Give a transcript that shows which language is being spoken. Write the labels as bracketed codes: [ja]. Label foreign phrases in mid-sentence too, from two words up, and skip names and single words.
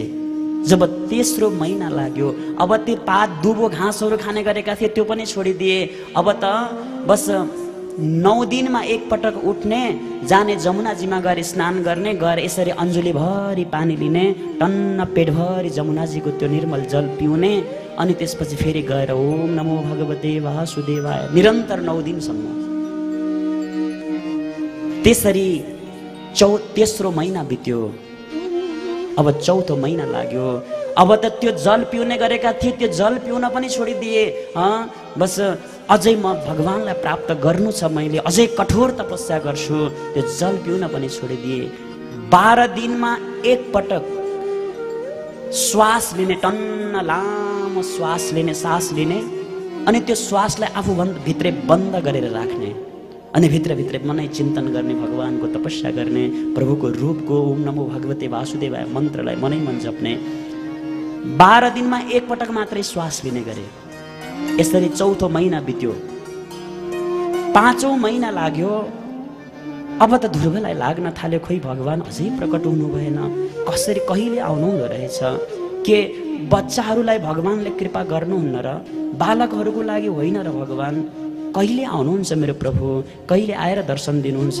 [ne] जब तेस्रो महिना लाग्यो, अब त्यो पात दुबो घाँसहरू खाने गरेका थिए त्यो पनि छोडिदिए। अब त बस 9 दिनमा एकपटक उठ्ने, जाने जमुनाजीमा गएर स्नान गर्ने, गएर यसरी अन्जुलीभरि पानी लिने, टन्न पेटभरि जमुनाजीको त्यो निर्मल जल पिउने अनि त्यसपछि फेरि गएर [sa] ओम नमो भगवते वासुदेवाय [ne] निरन्तर 9 दिनसम्म। त्यसरी तेस्रो महिना बित्यो। अब चौथो महिना लाग्यो। अब त त्यो जल पिउने गरेका थिए, त्यो जल पिउन पनि छोडिदिए। बस अझै म भगवानलाई प्राप्त गर्नु छ, मैले अझै कठोर तपस्या गर्छु, त्यो जल पिउन पनि छोडिदिए। 12 दिनमा एकपटक श्वास लिने, टन्न लामो श्वास लिने, सास लिने अनि त्यो श्वासलाई आफू भित्रै बन्द गरेर राख्ने अनि भित्रभित्रै मनै चिन्तन गर्ने, भगवानको तपस्या गर्ने, प्रभुको रूपको [sa] ओम नमो भगवते वासुदेवाय [ne] मन्त्रलाई मनै मन जप्ने। 12 दिनमा एकपटक मात्रै श्वास लिने गरे। यसरी चौथो महिना बित्यो। 5औं महिना लाग्यो। अब त ध्रुवलाई लाग्न थाल्यो, खोइ भगवान अझै प्रकट हुनु भएन, कसरी कहिले आउनुहुँदो रहेछ, के बच्चाहरूलाई भगवानले कृपा गर्नुहुन्न र बालकहरूको लागि होइन र भगवान कहिले आउनुहुन्छ मेरो प्रभु, कहिले आएर दर्शन दिनुहुन्छ?